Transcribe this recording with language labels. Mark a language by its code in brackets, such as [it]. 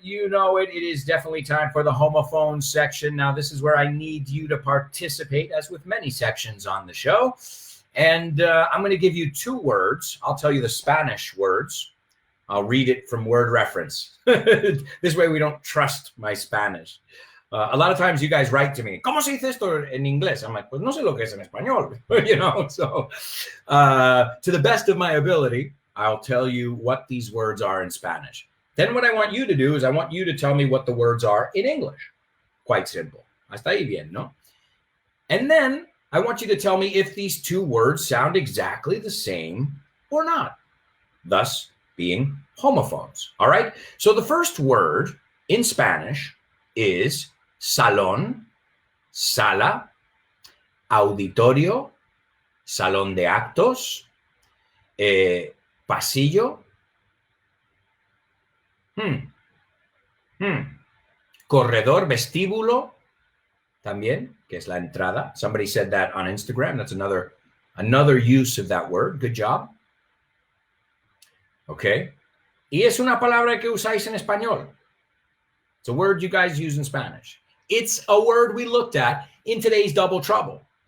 [en] It is definitely time for the homophone section. Now, this is where I need you to participate, as with many sections on the show. And I'm going to give you 2 words. I'll tell you the Spanish words. I'll read it from word reference. This way we don't trust my Spanish. A lot of times you guys write to me, [es] ¿Cómo se dice esto en inglés? [en] I'm like, [es] pues no sé lo que es en español. [en] So to the best of my ability, I'll tell you what these words are in Spanish. Then what I want you to do is I want you to tell me what the words are in English. Quite simple. [es] Hasta ahí bien, ¿no? [en] And then I want you to tell me if these 2 words sound exactly the same or not, thus being homophones. [es] All right? [en] So the first word in Spanish is [es] salón, sala, auditorio, salón de actos, pasillo, corredor, vestíbulo, también, que es la entrada. [en] Somebody said that on Instagram. That's another use of that word. Good job. Okay. [es] Y es una palabra que usáis en español. [en] It's a word you guys use in Spanish. It's a word we looked at in today's Double Trouble.